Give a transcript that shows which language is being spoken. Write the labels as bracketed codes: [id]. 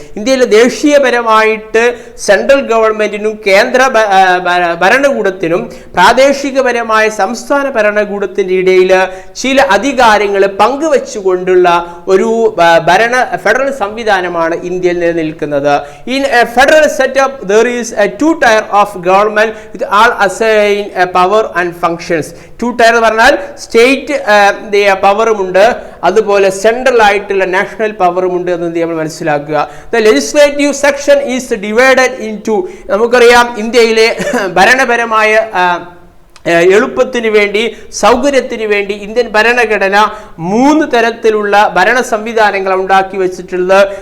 [ml] ഇന്ത്യയിലെ ദേശീയപരമായിട്ട് സെൻട്രൽ ഗവൺമെന്റിനും കേന്ദ്ര ഭരണകൂടത്തിനും പ്രാദേശികപരമായ സംസ്ഥാന ഭരണകൂടത്തിന്റെ ഇടയിൽ ചില അധികാരങ്ങൾ പങ്കുവെച്ചുകൊണ്ടുള്ള ഒരു ഫെഡറൽ സംവിധാനമാണ് ഇന്ത്യയിൽ നിലനിൽക്കുന്നത്. [en] In a federal setup there is a two-tier of government with all assigned power and functions. [ml] two-tier പറഞ്ഞാൽ സ്റ്റേറ്റ് പവറും ഉണ്ട്, അതുപോലെ സെൻട്രൽ ആയിട്ടുള്ള നാഷണൽ പവറും ഉണ്ട് എന്ന് നമ്മൾ മനസ്സിലാക്കുക. [en] The legislative section is divided into, [ml] നമുക്കറിയാം ഇന്ത്യയിലെ ഭരണപരമായ എളുപ്പത്തിന് വേണ്ടി, സൗകര്യത്തിന് വേണ്ടി ഇന്ത്യൻ ഭരണഘടന 3 തരത്തിലുള്ള ഭരണ സംവിധാനങ്ങൾ ഉണ്ടാക്കി വെച്ചിട്ടുള്ളത്.